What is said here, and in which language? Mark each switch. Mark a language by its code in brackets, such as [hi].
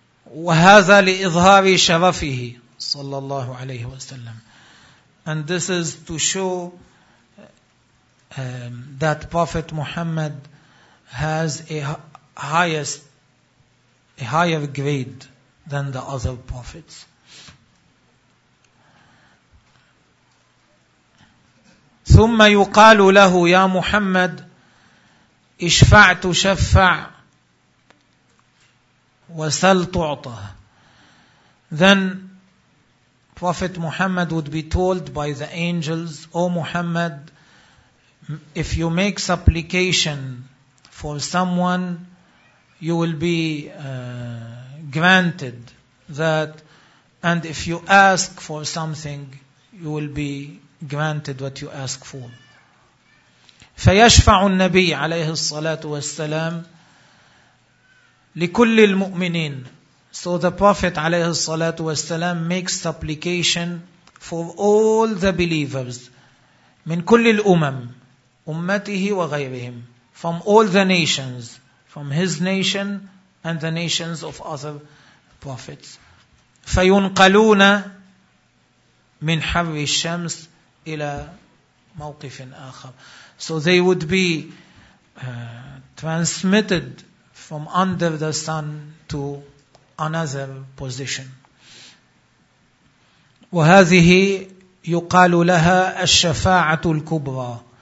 [ar] وهذا لإظهار شرفه صلى الله عليه وسلم. [en] And this is to show that Prophet Muhammad has a higher grade than the other prophets. [ar] ثم يقال له يا محمد اشفع تشفع وسل تعطى. [en] Then Prophet Muhammad would be told by the angels, O Muhammad, if you make supplication for someone, you will be granted that. And if you ask for something, you will be granted what you ask for. [ar] فيشفع النبي عليه الصلاة والسلام لكل المؤمنين. [en] So the Prophet عليه الصلاة والسلام makes supplication for all the believers [ar] من كل الأمم أمته وغيرهم, [en] from all the nations, from his nation and the nations of other prophets. [ar] فينقلون من حر الشمس إلى موقف آخر. [en] So they would be transmitted from under the sun to another position. [ar] وهذه يقال لها الشفاعة الكبرى.